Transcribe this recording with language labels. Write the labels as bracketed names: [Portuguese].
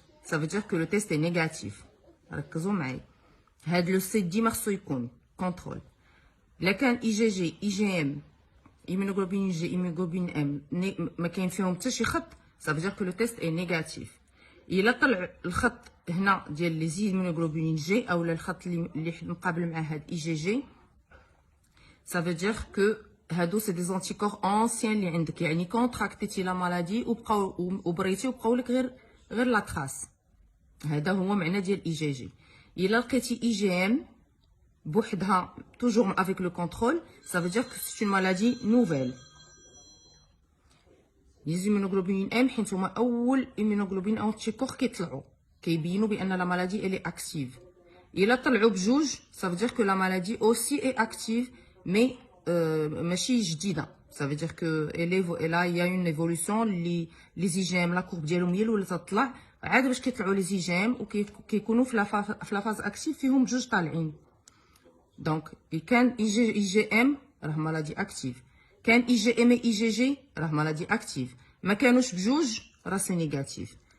[French] Ça veut dire que le test est négatif. [Arabic] ركزوا معايا. هاد لو سي ديما خصو يكون كونترول. إلا كان IgG IgM immunoglobulin G immunoglobulin M ما كاين فيهم حتى شي خط، [French] ça veut dire que le test est négatif. [Arabic] إلا طلع الخط هنا ديال لي زيمونوغلوبولين جي اولا الخط اللي مقابل مع هاد IgG، [French] ça veut dire que [Arabic] هادو سي دي زونتيكور اونسيان اللي عندك، يعني كونتراكتيتي لا مالادي وبريتي وبقاو لك غير لا تراس. هذا هو معنى ديال IgG. الا لقيتي IgM بوحدها [French] toujours avec le contrôle, ça veut dire que c'est une maladie nouvelle. les immunoglobulines M حيت هما اول immunoglobulin anticorps كيطلعوا كيبينوا بان لا مالادي elle est active. [Arabic] الا طلعوا بجوج [French] ça veut dire que la maladie aussi est active mais ماشي جديده. ça veut dire que là il y a une évolution. [Arabic] les IgM la courbe ديالهم هي الاولى تطلع، عاد باش كيطلعوا les IgM وكيكونوا في لا فاز اكتيف فيهم بجوج طالعين. دونك كان IgM راه مالادي اكتيف، كان IgM IgG راه مالادي اكتيف، ما كانوش بجوج راه سي نيجاتيف.